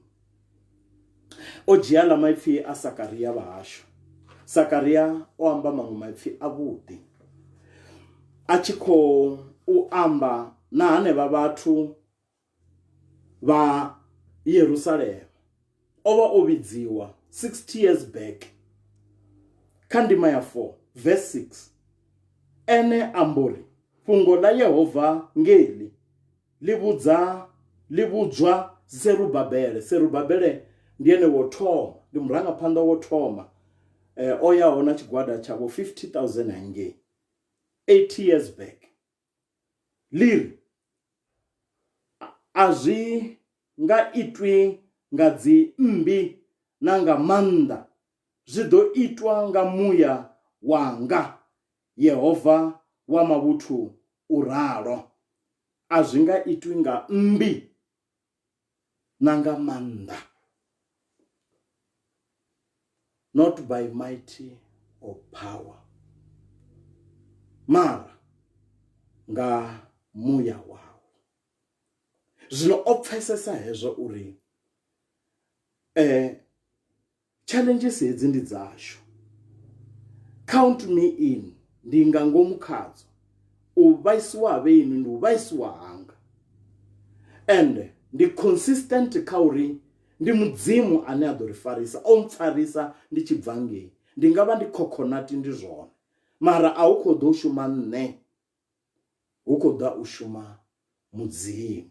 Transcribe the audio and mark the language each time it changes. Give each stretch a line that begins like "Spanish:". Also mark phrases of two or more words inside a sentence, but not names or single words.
Venda: O dzhia ḽa maipfi a Sakaria vhahashu. Sakaria o amba maṅwe maipfi a vhuḓi a tshi khou amba na hanevha vhathu vha Yerusalem. O vha o vhidziwa
English: 60 years back
Venda: kha ndima ya 4 verse 6 ene ambori fhungo ḽa Yehova ngeli ḽi vhudzwa Zerubabele ndi ene wo thoma, ndi murangaphanḓa wo thoma o yaho na tshigwada tshavho 50,000 hangei
English: 80 years back.
Venda: Ḽiri a zwi nga itwi nga dzi mmbi na nga maanḓa, zwi ḓo itwa nga muya wanga, Yehova wa mavhuthu uralo. A zwi nga itwi nga mmbi na nga maanḓa,
English: not by mighty or power,
Venda: mara nga muya wawo. Zwino o pfesesa hezwo uri challenges hedzi ndi dzashu,
English: count me in,
Venda: ndi nga ngomu khadzo, u vhaisiwa ha vhenu ndi u vhaisiwa hanga, and ndi consistent kha uri ndi mudzimu ane a ḓo ri farisa, o mpfarisa ndi tshi bva ngei. Ndi nga vha ndi coconut ndi zwone mara a hu khou ḓo shuma nṋe, hu khou ḓa u shuma mudzimu.